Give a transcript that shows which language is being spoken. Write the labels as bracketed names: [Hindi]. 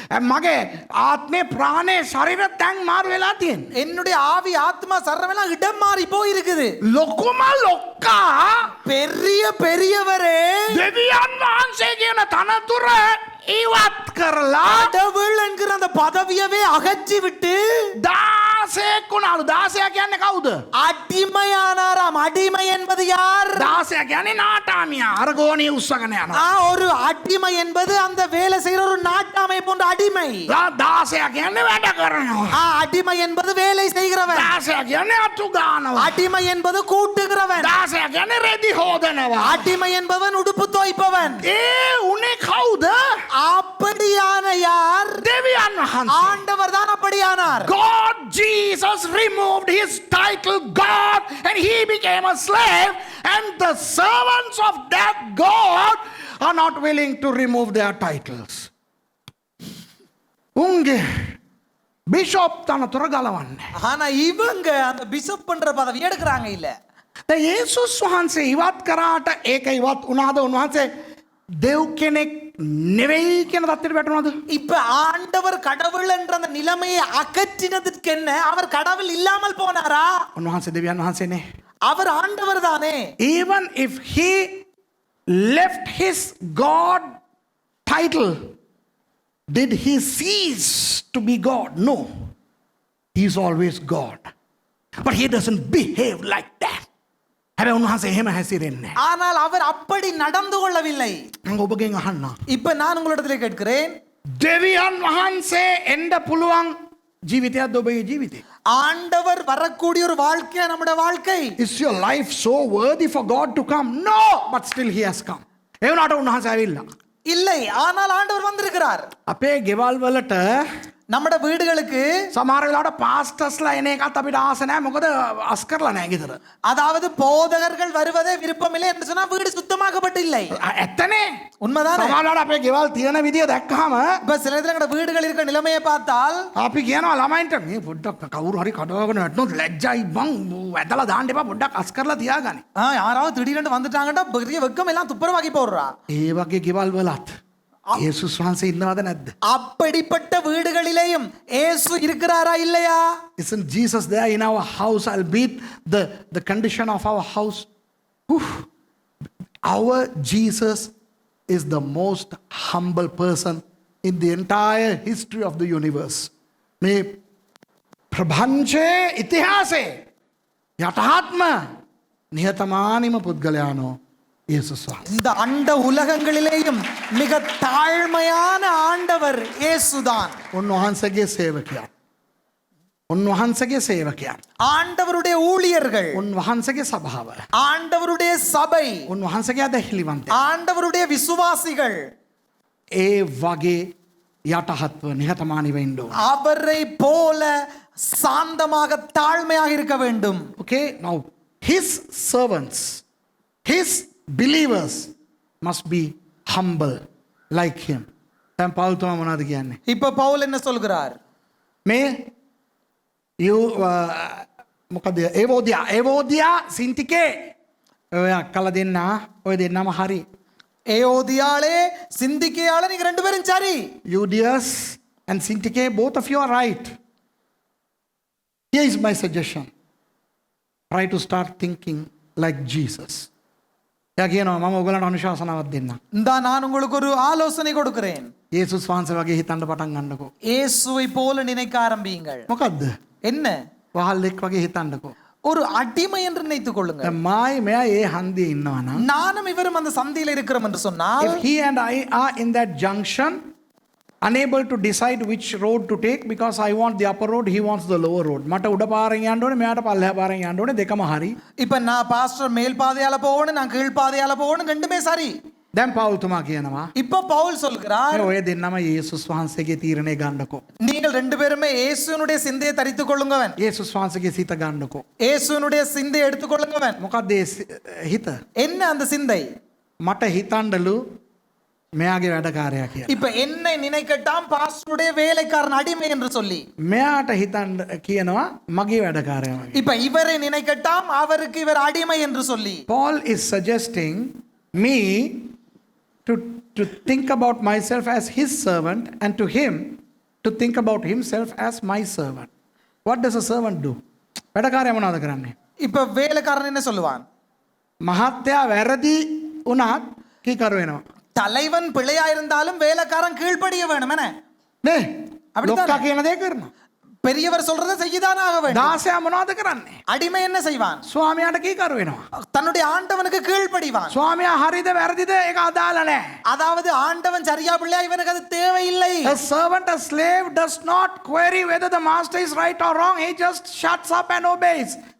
[Sinhala] මගේ ආත්මේ ප්‍රාණේ ශරීර තැන් මාරු වෙලා තියෙන. [Tamil] என்னுடைய ஆவி ஆத்மா சர்வெல்லாம் இடம் மாறி போய் இருக்குது. [Sinhala] ලොකුම ලොක්කා [Tamil] பெரிய பெரியவரே [Sinhala] දෙවියන් වහන්සේ කියන තනතුර ඉවත් කරලා [Tamil] கடவுள் என்கிற அந்த பதவியவே அகற்றி விட்டு [Sinhala] දාසයෙක් වුණාලු. දාසයා කියන්නේ කවුද? [Tamil] அடிமையானாராம். அடிமை என்பது யார்? [Sinhala] දාසයා කියන්නේ නාටාමියා. අර ගෝණිය උස්සගෙන යනවා. [Tamil] ஒரு அடிமை என்பது அந்த வேலை செய்கிற ஒரு நாட்டாமை போன்ற அடிமை. [Sinhala] දාසයා කියන්නේ වැඩ කරනවා. [Tamil] அடிமை என்பது வேலை செய்கிறவன். [Sinhala] දාසයා කියන්නේ අතු ගන්නවා. [Tamil] அடிமை என்பது கூட்டுகிறவன். [Sinhala] දාසයා කියන්නේ රෙදි හොදනවා. [Tamil] அடிமை என்பவன் உடுப்பு தோய்ப்பவன். [Sinhala] උනේ කවුද? [Tamil] அப்படியான யார்? [Sinhala] දෙවියන් වහන්සේ. [Tamil] ஆண்டவர் தான் அப்படியானார். [English] God Jesus removed his title God and he became a slave, and the servants of that God are not willing to remove their titles. [Sinhala] උන්ගේ බිෂප් තනතුර ගලවන්නේ. [Tamil] ஆனா இவங்க அந்த பிஷப் பண்ற பதவி எடுக்கறாங்க இல்ல. [Sinhala] දැන් යේසුස් වහන්සේ ඉවත් කරාට ඒක ඉවත් වුණාද? උන්වහන්සේ දෙව් කෙනෙක් නෙවෙයි කියන தத்திர වැටුණාද? [Tamil] இப்ப ஆண்டவர் கடவுள் என்ற அந்த நிலைமையை அகற்றினதுக்கு என்ன? அவர் கடவுள் இல்லாமல் போனாரா? [Sinhala] උන්වහන්සේ දෙවියන් වහන්සේනේ. [Tamil] அவர் ஆண்டவர் தானே. [English] Even if he left his God title, did he cease to be God? No. He is always God. But he doesn't behave like that. [Sinhala] හැබැයි උන්වහන්සේ එහෙම හැසිරෙන්නේ නැහැ. [Tamil] ஆனால் அவர் அப்படி நடந்து கொள்ளவில்லை. [Sinhala] මම ඔබගෙන් අහන්නම්. [Tamil] இப்ப நான் உங்களிடத்திலே கேட்கிறேன். [Sinhala] දෙවියන් වහන්සේ එන්න පුළුවන් ජීවිතයක්ද ඔබගේ ජීවිතේ? [Tamil] ஆண்டவர் வரக்கூடிய ஒரு வாழ்க்கை நம்முடைய வாழ்க்கை. [English] Is your life so worthy for God to come? No, but still he has come. [Sinhala] ඒ වුණාට උන්වහන්සේ ඇවිල්ලා. [Tamil] இல்லை, ஆனால் ஆண்டவர் வந்திருக்கிறார். [Sinhala] අපේ ගෙවල් වලට [Tamil] நம்மட வீடுகளுக்கு [Sinhala] සමහර වෙලාවට පාස්ටර්ස්ලා එන එකත් අපිට ආස නැහැ. මොකද අස් කරලා නැහැ ගෙදර. [Tamil] அதாவது போதகர்கள் வருவதே விருப்பமில்லை என்று சொன்னா வீடு சுத்தமாக்கப்பட்டில்லை. [Sinhala] ඇත්තනේ. [Tamil] உண்மைதானே? [Sinhala] සමහර වෙලාවට අපේ ගෙවල් තියෙන විදිය දැක්කහම [Tamil] இப்ப சில நேரத்துல எங்கட வீடுகள் இருக்கிற நிலைமையை பார்த்தால் [Sinhala] අපි කියනවා ළමයින්ට මේ පොඩ්ඩක් කවුරු හරි කඩාගෙන වැටුනොත් ලැජ්ජයි බං වැදලා දාන්න එපා පොඩ්ඩක් අස් කරලා තියාගනි. [Tamil] யாராவது திடீரென்று வந்துட்டாங்கன்னா பெரிய வெக்கம் எல்லாம் துப்புரவாக்கி போடுறா. [Sinhala] ඒ වගේ ගෙවල් වලත් යේසුස් වහන්සේ ඉන්නවද නැද්ද? [Tamil] அப்படிப்பட்ட வீடுகளிலேயும் இயேசு இருக்கிறாரா இல்லையா? [English] Isn't Jesus there in our house? Albeit the condition of our house. Oof. Our Jesus is the most humble person in the entire history of the universe. [Sinhala] මේ ප්‍රභංචයේ ඉතිහාසයේ යටහත්ම නිහතමානීම පුද්ගලයානෝ යේසුස් වහන්සේ. [Tamil] இந்த அண்ட உலகங்களிலேயும் மிக தாழ்மையான ஆண்டவர் இயேசுதான். [Sinhala] උන්වහන්සේගේ සේවකයා. උන්වහන්සේගේ සේවකයා. [Tamil] ஆண்டவருடைய ஊழியர்கள், [Sinhala] උන්වහන්සේගේ සභාව. [Tamil] ஆண்டவருடைய சபை, [Sinhala] උන්වහන්සේගේ අදහිලිවන්තයා. [Tamil] ஆண்டவருடைய விசுவாசிகள் [Sinhala] ඒ වගේ යටහත්ව නිහතමානීව ඉන්න ඕන. [Tamil] அவரை போல சாந்தமாக தாழ்மையாக இருக்க வேண்டும். [English] Okay, now his servants, his believers must be humble like him. [Sinhala] දැන් පවුල් තුමා මොනවද කියන්නේ? [Tamil] இப்ப பவுல் என்ன சொல்கிறார்? [Sinhala] මේ you මොකද ඒවෝදියා සින්තිකේ ඔය අක්කලා දෙන්න ඔය දෙන්නම හරි. [Tamil] ஏயோதியாளே சிந்திக்கையாளே நீங்க ரெண்டு பேரும் சரி. [English] Euodias and Syntyche, both of you are right. Here is my suggestion. Try to start thinking like Jesus. [Sinhala] එයා කියනවා මම ඔයගලන්ට අනුශාසනාවක් දෙන්නම්. [Tamil] இந்தா நான் உங்களுக்கு ஒரு ஆலோசனை கொடுக்கிறேன். [Sinhala] යේසුස් වහන්සේ වගේ හිතන්න පටන් ගන්නකෝ. [Tamil] இயேசுவை போல நினைக்க ஆரம்பியுங்கள். [Sinhala] මොකද්ද? [Tamil] என்ன? [Sinhala] වහල්ෙක් වගේ හිතන්නකෝ. [Tamil] ஒரு அடிமை என்று நினைத்துக் கொள்ளுங்கள். [Sinhala] දැන් මායි මෙයා ඒ හන්දියේ ඉන්නවා නම් [Tamil] நானும் இவரும் அந்த சந்தியில இருக்கிறோம் என்று சொன்னால், [English] if he and I are in that junction unable to decide which road to take because I want the upper road, he wants the lower road. [Sinhala] මට උඩ පාරෙන් යන්න ඕනේ, මෙයාට පල්ලෙහා පාරෙන් යන්න ඕනේ, දෙකම හරි. [Tamil] இப்ப நான் பாஸ்டர் மேல் பாதையால போகணும், நான் கீழ் பாதையால போகணும், ரெண்டுமே சரி. [Sinhala] දැන් පවුල් තුමා කියනවා [Tamil] இப்ப பவுல் சொல்கிறார், [Sinhala] ඔය දෙන්නම යේසුස් වහන්සේගේ තීරණය ගන්නකෝ. [Tamil] நீங்கள் ரெண்டு பேருமே இயேசுவினுடைய சிந்தையை தரித்துக் கொள்ளுங்கவன். [Sinhala] යේසුස් වහන්සේගේ සිත ගන්නකෝ. [Tamil] இயேசுவினுடைய சிந்தையை எடுத்துக் கொள்ளுங்கவன். [Sinhala] මොකක්ද ඒ හිත? [Tamil] என்ன அந்த சிந்தை? [Sinhala] මට හිතන්නලු මෙයාගේ වැඩකාරයා කියලා. [Tamil] இப்ப என்னை நினைக்கட்டாம் பாஸ்டருடைய வேலைக்காரன் அடிமை என்று சொல்லி. [Sinhala] මෙයාට හිතන්න කියනවා මගේ වැඩකාරයා වගේ. [Tamil] இப்ப இவரை நினைக்கட்டாம் அவருக்கு இவர் அடிமை என்று சொல்லி. [English] Paul is suggesting me to think about myself as his servant and to him to think about himself as my servant. What does a servant do? [Sinhala] වැඩකාරයා මොනවද කරන්නේ? [Tamil] இப்ப வேலைக்காரன் என்ன சொல்லுவான்? [Sinhala] මහත්තයා වැරදි වුණත් කීකරු වෙනවා. [Tamil] தலைவன் பிழையா இருந்தாலும் வேலைக்காரன் கீழ்ப்படிய வேணும் என்ன? [Sinhala] නේ? [Tamil] அப்படித்தானே? [Sinhala] ලොක්කා කියන දේ කරනවා. [Tamil] பெரியவர் சொல்றதை செய்யதான் ஆக வேண்டும். [Sinhala] දාසයා මොනවද කරන්නේ? [Tamil] அடிமை என்ன செய்வான்? [Sinhala] ස්වාමියාට කීකරු වෙනවා. [Tamil] தன்னுடைய ஆண்டவனுக்கு கீழ்ப்படிவான். [Sinhala] ස්වාමියා හරිද වැරදිද ඒක අදාළ නැහැ. [Tamil] அதாவது ஆண்டவன் சரியா பிள்ளையா இவனுக்கு அது தேவையில்லை. [English] A servant, a slave does not query whether the master is right or wrong. He just shuts up and obeys.